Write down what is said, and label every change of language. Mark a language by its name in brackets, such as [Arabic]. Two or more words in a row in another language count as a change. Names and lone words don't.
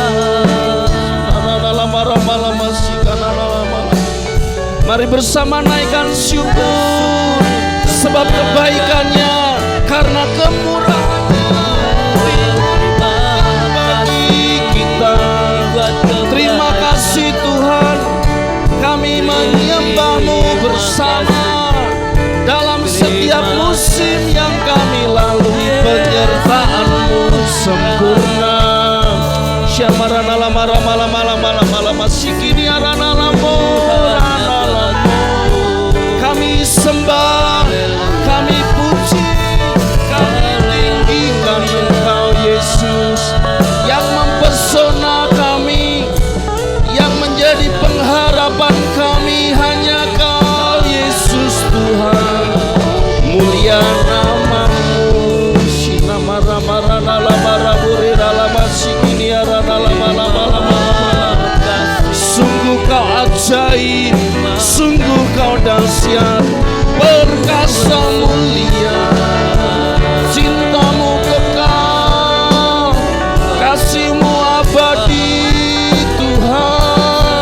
[Indonesian] Mari bersama naikkan syukur, sebab kebaikannya karena kemurahan-Nya bagi kita. Terima kasih Tuhan, kami menyembah-Mu bersama dalam setiap musim yang kami lalui. Penyertaan-Mu sempurna. Syamarana lama lama lama lama lama lama sikini arana lamo arana lamo. Kami sembah, kami puji, kami tinggikan Engkau Yesus yang mempesona kami, yang menjadi pengharapan kami. Hanya Kau Yesus Tuhan, mulia nama-Mu. Sinamara marana lama raburi lama sikini arana lama lama lama lama. Sungguh Kau ajaib, sungguh Kau dahsyat, perkasa mulia. Cinta-Mu kekal, kasih-Mu abadi Tuhan.